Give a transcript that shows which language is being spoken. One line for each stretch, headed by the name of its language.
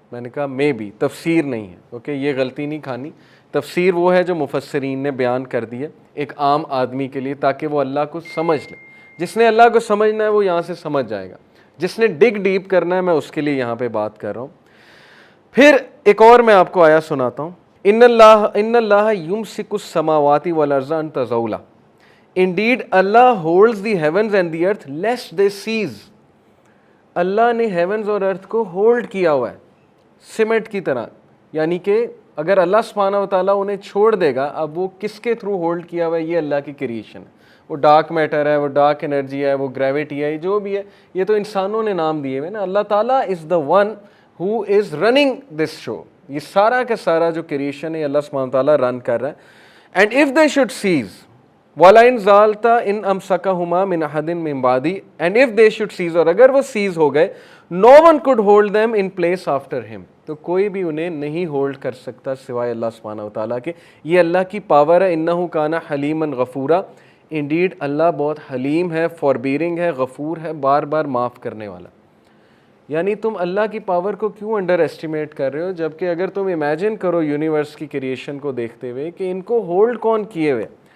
Urdu: میں نے کہا مے بی، تفسیر نہیں ہے. اوکے، یہ غلطی نہیں کھانی. تفسیر وہ ہے جو مفسرین نے بیان کر دی ہے ایک عام آدمی کے لیے تاکہ وہ اللہ کو سمجھ لے. جس نے اللہ کو سمجھنا ہے وہ یہاں سے سمجھ جائے گا، جس نے ڈگ ڈیپ کرنا ہے میں اس کے لیے یہاں پہ بات کر رہا ہوں. پھر ایک اور میں آپ کو آیا سناتا ہوں.
Arabic: ان اللہ یمسک السماوات والارض ان تزولا.
English: Indeed, Allah holds the heavens and the earth lest they cease.
Urdu: اللہ نے ہیونز اور ارتھ کو ہولڈ کیا ہوا ہے سیمنٹ کی طرح، یعنی کہ اگر اللہ سبحانہ و تعالیٰ انہیں چھوڑ دے گا، اب وہ کس کے تھرو ہولڈ کیا ہوا ہے؟ یہ اللہ کی کریشن ہے. وہ ڈارک میٹر ہے، وہ ڈارک انرجی ہے، وہ گریوٹی ہے، جو بھی ہے یہ تو انسانوں نے نام دیے ہوئے نا.
English: اللہ تعالیٰ is the one who is running this show.
Urdu: یہ سارا کا سارا جو کریشن ہے اللہ سبحانہ و تعالیٰ رن کر رہا ہے.
English: end of the شوڈ says
Arabic: وَلَئِنْ زَالْتَ إِنْ أَمْسَكَهُمَا مِنْ أَحَدٍ مِنْ بَعْدِهِ.
English: And if they should cease،
Urdu: اور اگر وہ سیز ہو گئے،
English: no one could hold them in place after him.
Urdu: تو کوئی بھی انہیں نہیں ہولڈ کر سکتا سوائے اللہ سبحانہ و تعالیٰ کے. یہ اللہ کی پاور ہے.
Arabic: إِنَّهُ كَانَ حَلِيمًا غَفُورًا.
Urdu: Indeed اللہ بہت حلیم ہے، فاربیرنگ ہے، غفور ہے، بار بار معاف کرنے والا. یعنی تم اللہ کی پاور کو کیوں انڈر ایسٹیمیٹ کر رہے ہو، جبکہ اگر تم امیجن کرو یونیورس کی کریشن کو دیکھتے ہوئے کہ ان کو ہولڈ کون کیے ہوئے،